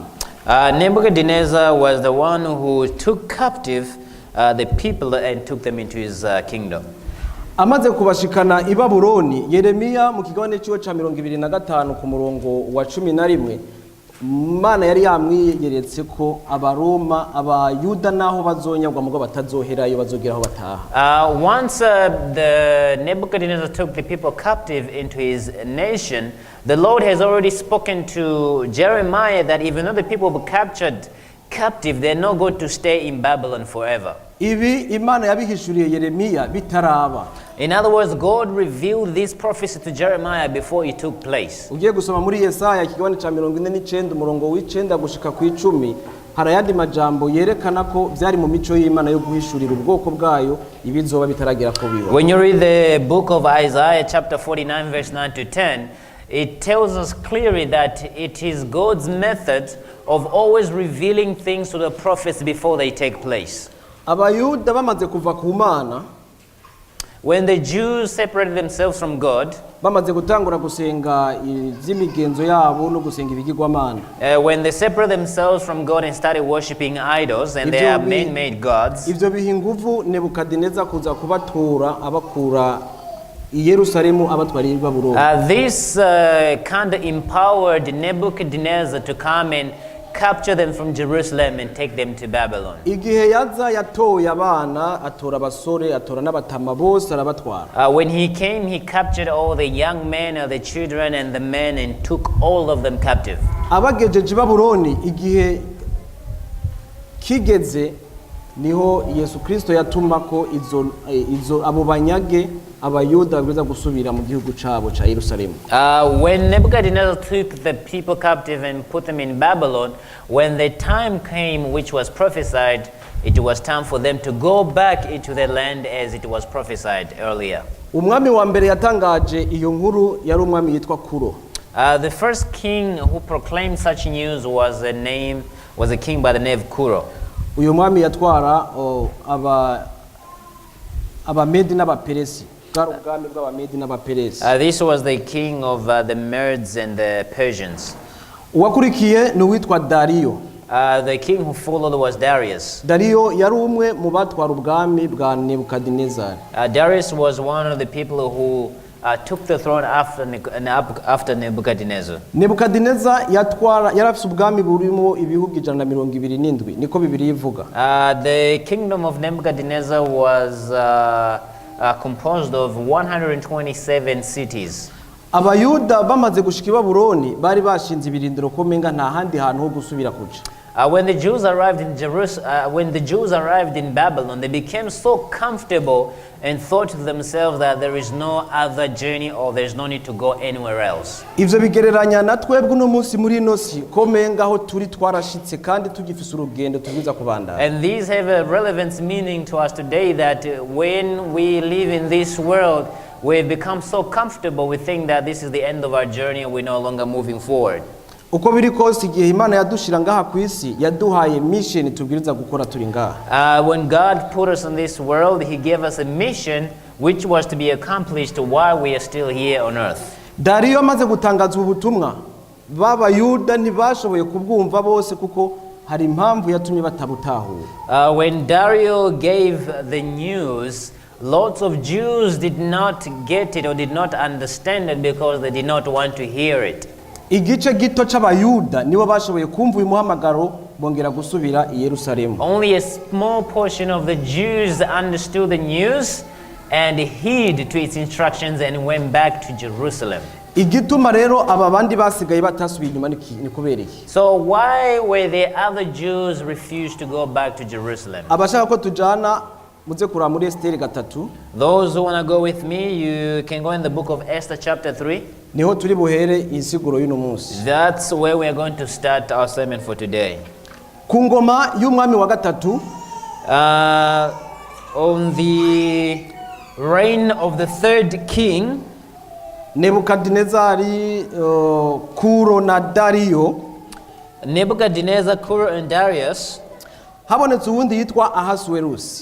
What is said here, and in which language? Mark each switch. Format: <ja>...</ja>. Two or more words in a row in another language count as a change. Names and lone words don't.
<en>Nebuchadnezzar was the one who took captive the people and took them into his kingdom.</en> <rn>Amaze kubashikana i Babuloni, Yeremiya mu kigabane cyo ca 25 ku murongo wa 11 Mana yari yamwiyeretse ko abaroma abayuda naho bazonyagwa mugo batazoherayo bazogeraho bataha.</rn> <en>Once the Nebuchadnezzar took the people captive into his nation, the Lord has already spoken to Jeremiah that even though the people were captured captive, they're not going to stay in Babylon forever.</en> <rn>Ibi Imana yabihishuriye Yeremiya bitaraba.</rn> <en>In other words, God revealed this prophecy to Jeremiah before it took place.</en> <rn>Ugiye gusoma muri Yesaya kigabane ca 49 umurongo w'9 gushika ku 10 harayandi majambo yerekana ko byari mu mico y'Imana yo guhishurira ubwoko bwayo ibizoba bitaragera ko biba.</rn> <en>When you read the book of Isaiah chapter 49 verse 9 to 10, it tells us clearly that it is God's method of always revealing things to the prophets before they take place.</en> <rn>Abayuda bamaze kuva ku Mana,</rn> <en>when the Jews separated themselves from God,</en> <rn>bamaze gutangura gusenga izimigenzo yabo no gusenga ibigirwamana,</rn> <en>when they separated themselves from God and started worshiping idols and their man-made gods,</en> <rn>ivyo biha inguvu Nebukadineza kuza kubatura abakura i Yerusalemu abatwariye i Babuloni.</rn> <en>This kind of empowered Nebuchadnezzar to come and capture them from Jerusalem and take them to Babylon.</en> <rn>Igihe yaza yatoye abana, atora abasore, atora n'abatama bose arabatwara.</rn> <en>When he came, he captured all the young men, the children, and the men, and took all of them captive.</en> <rn>Abagejeje i Babuloni igihe kigeze niho Yesu Kristo yatuma ko izo abo banyage abayuda biza gusubira mu gihugu cabo ca Yerusalemu.</rn> <en>When Nebuchadnezzar took the people captive and put them in Babylon, when the time came which was prophesied, it was time for them to go back into their land as it was prophesied earlier.</en> <rn>Umwami wa mbere yatangaje iyo nkuru yari umwami yitwa Kuro.</rn> <en>The first king who proclaimed such news was a king by the name of Kuro.</en> <rn>Uyu mwami yatwara abamedi n'abaperesi.</rn> <en>This was the king of the Medes and the Persians.</en> <rn>Uwakurikiye ni uwitwa Dariyo.</rn> <en>The king who followed was Darius.</en> <rn>Dariyo yari umwe mu batwara ubwami bwa Nebukadinezari.</rn> <en>Darius was one of the people who took the throne after Nebuchadnezzar.</en> <rn>Nebukadinezar yarafise ubwami burimo ibihugu 127 niko Bibiliya ivuga.</rn> <en>The kingdom of Nebuchadnezzar was composed of 127 cities.</en> <rn>Abayuda bamaze gushika i Babuloni bari bashinze ibirindiro ko menga nta handi hantu ho gusubira kuja.</rn> <en>When the Jews arrived in Babylon, they became so comfortable and thought to themselves that there is no other journey or there is no need to go anywhere else.</en> <rn>Ivyo bigereranya na twebwe no munsi muri nosi ko menga aho turi twarashitse kandi tugifise urugendo tugiza kubandana.</rn> <en>And these have a relevance meaning to us today that when we live in this world, we've become so comfortable we think that this is the end of our journey and we're no longer moving forward.</en> <rn>Uko biri kose igihe Imana yadushira ngaha ku isi yaduhaye mission tubwiriza gukora turi ngaha.</rn> <en>When God put us in this world, he gave us a mission which was to be accomplished while we are still here on earth.</en> <rn>Dariyo amaze gutangaza ubutumwa b'Abayuda ntibashoboye kubwumva bose kuko hari impamvu yatumye batabutahura.</rn> <en>When Darius gave the news, lots of Jews did not get it or did not understand it because they did not want to hear it.</en> <rn>Igice gito c'Abayuda nibo bashoboye kumva uyu muhamagaro bongera gusubira i Yerusalemu.</rn> <en>Only a small portion of the Jews understood the news and heed to its instructions and went back to Jerusalem.</en> <rn>Igituma rero aba bandi basigaye batasubiye inyuma ni kubera iki?</rn> <en>So why were the other Jews refused to go back to Jerusalem?</en> <rn>Abashaka ko tujana muze kuraba muri Esther 3.</rn> <en>Those who want to go with me, you can go in the book of Esther chapter 3.</en> <rn>Niho turi buhere insiguro y'uno munsi.</rn> <en>That's where we are going to start our sermon for today.</en> <rn>Ku ngoma y'umwami wa gatatu,</rn> <en>on the reign of the third king,</en> <rn>Nebukadinezari, Kuro na Dariyo.</rn> <en>Nebuchadnezzar, Kuro, and Darius.</en> <rn>Habonetse uwundi yitwa Ahasuerusi.</rn>